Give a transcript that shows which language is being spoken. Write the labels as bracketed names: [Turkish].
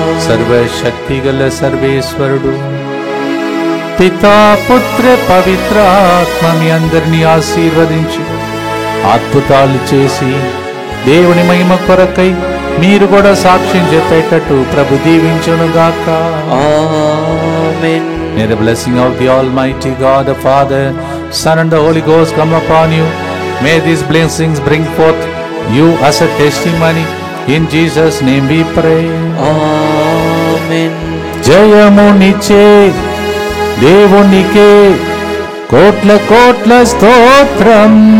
[Telugu] సర్వశక్తి గల సర్వేశ్వరుడు పితా పుత్ర పవిత్రాత్మ మీ అందరినీ ఆశీర్వదించి అద్భుతాలు చేసి దేవుని మహిమ కొరకై మీరు కూడా సాక్ష్యం చెప్పేటట్టు ప్రభు దీవించునుగాక. ఆమేన్. [English] May the blessing of the Almighty God, the Father, Son and the Holy Ghost come upon you. May these blessings bring forth you as a testimony. In Jesus' name we pray. [Telugu] ఆమేన్. జయమునిచ్చే దేవునికే కోట్ల కోట్ల స్తోత్రం.